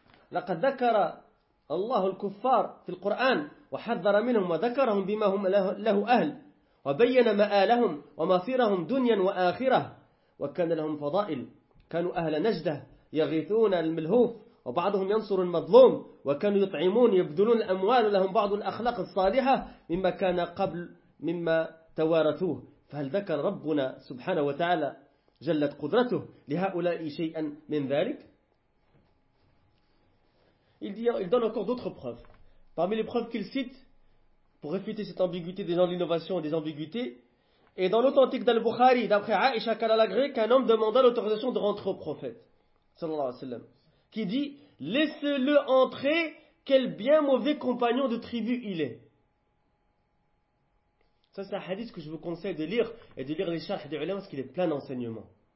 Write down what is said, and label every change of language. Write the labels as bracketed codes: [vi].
[ar] laqad dhakara Allah al-kuffar fi al-Qur'an وحذر منهم وذكرهم بما هم له أهل وبين مآلهم ومصيرهم دنيا وآخرة وكان لهم فضائل كانوا أهل نجدة يغيثون الملهوف وبعضهم ينصر المظلوم وكانوا يطعمون يبذلون الأموال لهم بعض الأخلاق الصالحة مما كان قبل مما توارثوه. فهل ذكر ربنا سبحانه وتعالى جلت قدرته لهؤلاء شيئا من ذلك؟ il donne encore d'autres preuves. [fr] Parmi les preuves qu'il cite pour réfuter cette ambiguïté des gens de l'innovation et des ambiguïtés, et dans l'authentique d'Al-Bukhari, d'après Aïcha Kalalagré, qu'un homme demanda l'autorisation de rentrer au prophète, sallallahu alayhi wa sallam, qui dit « Laisse-le entrer, quel bien mauvais compagnon de tribu il est. » Ça, c'est un hadith que je vous conseille de lire, et de lire les charhs des ulama, parce qu'il est plein d'enseignements.